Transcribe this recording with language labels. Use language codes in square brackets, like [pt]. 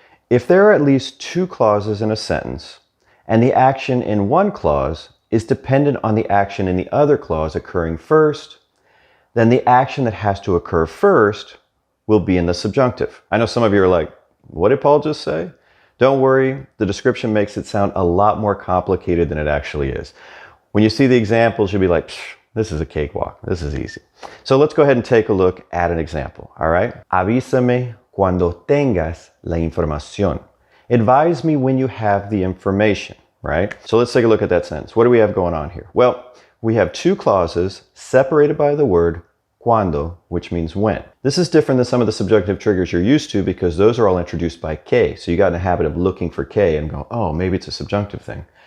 [en] If there are at least two clauses in a sentence, and the action in one clause is dependent on the action in the other clause occurring first, then the action that has to occur first will be in the subjunctive. I know some of you are like, what did Paul just say? Don't worry, the description makes it sound a lot more complicated than it actually is. When you see the examples, you'll be like, this is a cakewalk. This is easy. So let's go ahead and take a look at an example, all right? [es] Avísame cuando tengas la información. [en] Advise me when you have the information, right? So let's take a look at that sentence. What do we have going on here? Well, we have two clauses separated by the word cuando, which means when. This is different than some of the subjunctive triggers you're used to because those are all introduced by que. So you got in the habit of looking for que and go, oh, maybe it's a subjunctive thing.